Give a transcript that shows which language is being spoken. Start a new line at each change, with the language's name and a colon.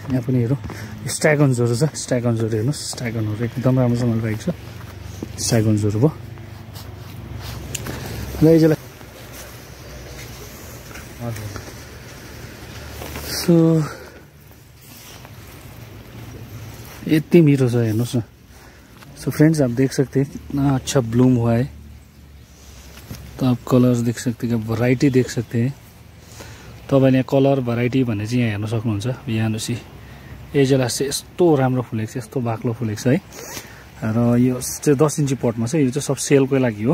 Nepali: यहाँ पनि हेरौँ, स्ट्यागन्सहरू छ। स्ट्यागन्सहरू हेर्नुहोस्, स्ट्यागनहरू एकदम राम्रोसँगले राखेको छ। स्ट्यागन्सहरू भयो। र यसलाई सो यति मिठो छ हेर्नुहोस् न।
Hindi: तो फ्रेंड्स, आप देख सकते हैं कितना अच्छा ब्लूम हुआ है। तो आप कलर्स देख सकते हैं, वैरायटी देख सकते हैं।
Nepali: तो अब यहाँ कलर भराइटी भन्ने चाहिँ यहाँ हेर्न सक्नुहुन्छ। यहाँ हेर्नुहोस्, एजेलस चाहिँ यस्तो राम्रो फुलेको छ, यस्तो बाक्लो फुलेको छ है। र यो चाहिँ 10 इन्ची पटमा छ। यो चाहिँ सब सेलकै लागि हो।